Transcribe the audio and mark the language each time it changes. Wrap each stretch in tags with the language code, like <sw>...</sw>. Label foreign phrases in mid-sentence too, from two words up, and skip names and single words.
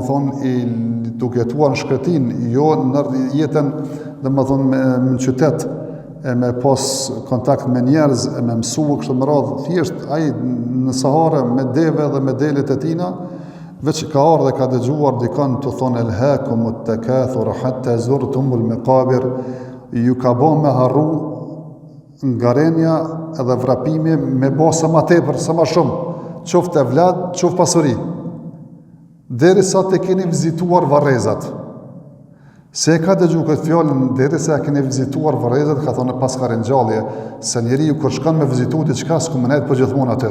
<sq>thonë i duke jetuar në shkretin, jo në jetën dhe më thonë në qytet, e me pas kontakt me njerëz, e me mësu kështë më radhë, thjesht ai në Sahare me deve dhe me delet e tina, veç ka ardhur dhe ka dëgjuar dikon të thonë</sq> <ar>ألهاكم التكاثر حتى زرتم المقابر,</ar> <sq>ju ka bën me harru ngarenja edhe vrapimi me bë sa më tepër, sa më shumë, qoftë evlad, qoftë pasuri. Deri sa të keni vizituar Varrezat. Se ka dëgju këtë fjallën, deri sa keni vizituar Varrezat, ka thonë pas ka ringjallje, se njeriu kur shkon me vizitu diçka s'ku më nejt për gjithmonë atë.</sq>